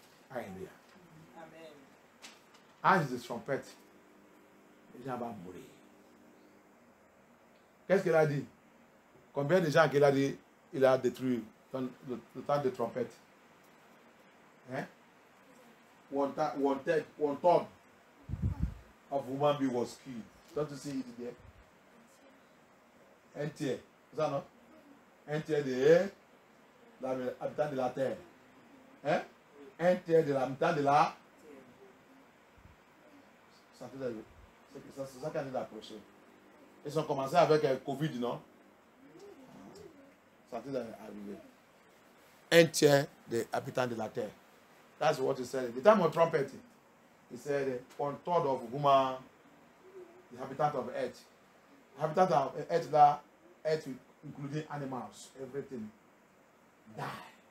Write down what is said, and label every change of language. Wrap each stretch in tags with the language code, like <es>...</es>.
<fr>Alléluia. Amen. Ange de trompette. Les gens vont mourir. Qu'est-ce qu'il a dit? Combien de gens qu'il a dit il a détruit dans le temps de trompette? Hein?</fr> <en>One third of woman being was killed. Don't you see it there?</en> <fr>Un tiers. C'est ça, non? Un tiers des habitants de la terre. Hein? Un tiers de l'habitant de la... C'est ça qu'on a approché. Ils ont commencé avec le Covid, non? Ça est arrivé. Un tiers des habitants de la terre.</fr> <en>That's what he said. The time of trumpet, he said 1/3 of woman, the habitant of earth. Habitant of earth including animals, everything die.</en>